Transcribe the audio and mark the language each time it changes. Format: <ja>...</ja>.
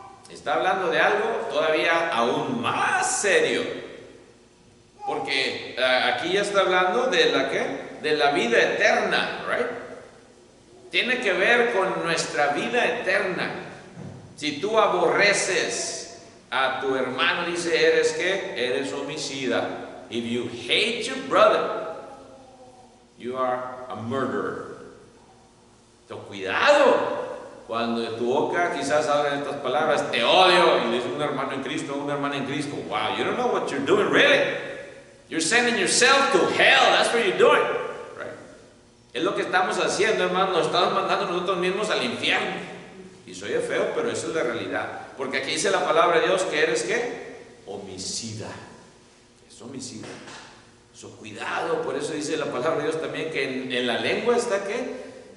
<es>Está hablando de algo todavía aún más serio, porque aquí ya está hablando de la ¿qué? De la vida eterna, right? Tiene que ver con nuestra vida eterna. Si tú aborreces a tu hermano, dice, ¿eres qué? Eres homicida.</es> <en>If you hate your brother, you are a murderer.</en> <es>Entonces, cuidado. Cuando de tu boca quizás salgan estas palabras, te odio, y dice un hermano en Cristo, una hermana en Cristo.</es> <en>Wow, you don't know what you're doing, really. You're sending yourself to hell. That's what you're doing. Right?</en> <es>Es lo que estamos haciendo, hermano. Nos estamos mandando nosotros mismos al infierno. Y soy feo, pero eso es la realidad. Porque aquí dice la palabra de Dios que eres ¿qué? Homicida. Es homicida. Cuidado, por eso dice la palabra de Dios también que en la lengua está ¿qué?</es>